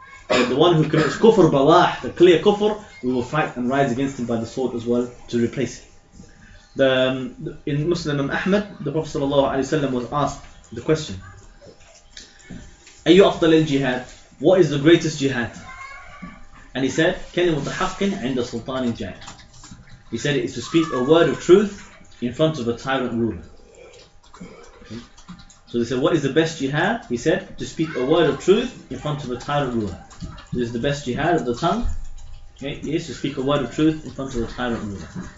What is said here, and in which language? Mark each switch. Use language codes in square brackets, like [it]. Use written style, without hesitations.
[en] But the one who commits kufr bawah, the clear kufr, we will fight and rise against him by the sword as well to replace him. In Muslim Ahmad, the Prophet ﷺ was asked the question, [ar] أي أفضل الجهاد? [en] What is the greatest jihad? And he said, [ar] كلمة حق عند سلطان جائر. [en] He said it is to speak a word of truth in front of a tyrant ruler. Okay. So they said, what is the best jihad? He said, to speak a word of truth in front of a tyrant ruler. This is the best jihad of the tongue. Okay. It is to speak a word of truth in front of a tyrant ruler.